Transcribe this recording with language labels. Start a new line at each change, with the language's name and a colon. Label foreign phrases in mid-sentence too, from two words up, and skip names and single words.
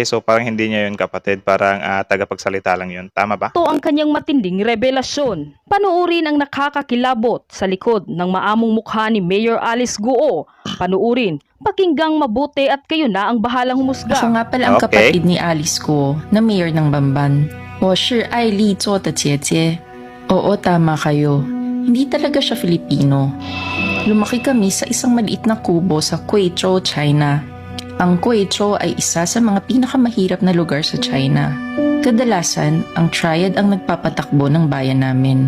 Filipino: So parang hindi niya yun kapatid. Parang tagapagsalita lang yun. Tama ba? ito ang kanyang matinding revelasyon. Panuurin ang nakakakilabot sa likod ng maamong mukha ni Mayor Alice Guo. Panuurin, pakinggang mabuti at kayo na ang bahalang humusga. Ako nga pala ang Okay. kapatid ni Alice ko na mayor ng Bamban.
Chinese: 我是爱丽做的姐姐.
Filipino: Oo, tama kayo. Hindi talaga siya Filipino. Lumaki kami sa isang maliit na kubo sa Guizhou, China. Ang Guizhou ay isa sa mga pinakamahirap na lugar sa China. Kadalasan, ang triad ang nagpapatakbo ng bayan namin.